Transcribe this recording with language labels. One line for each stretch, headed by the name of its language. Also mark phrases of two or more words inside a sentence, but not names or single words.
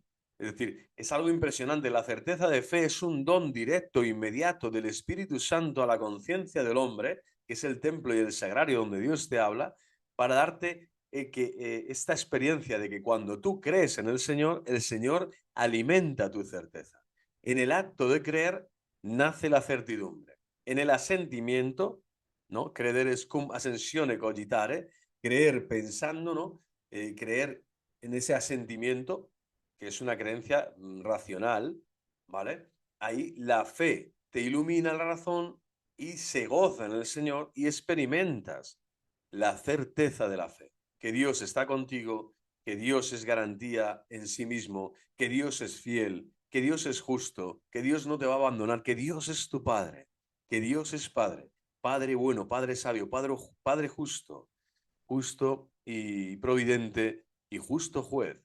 Spanish: Es decir, es algo impresionante. La certeza de fe es un don directo, inmediato del Espíritu Santo a la conciencia del hombre, que es el templo y el sagrario donde Dios te habla, para darte esta experiencia de que cuando tú crees en el Señor alimenta tu certeza. En el acto de creer nace la certidumbre. en el asentimiento, ¿no?
Latin: Credere cum ascensione cogitare,
Spanish: creer pensando, ¿no? Creer en ese asentimiento, que es una creencia racional, ¿vale? Ahí la fe te ilumina la razón y se goza en el Señor y experimentas la certeza de la fe, que Dios está contigo, que Dios es garantía en sí mismo, que Dios es fiel, que Dios es justo, que Dios no te va a abandonar, que Dios es tu Padre, que Dios es Padre, Padre bueno, Padre sabio, Padre justo, justo y providente y justo juez.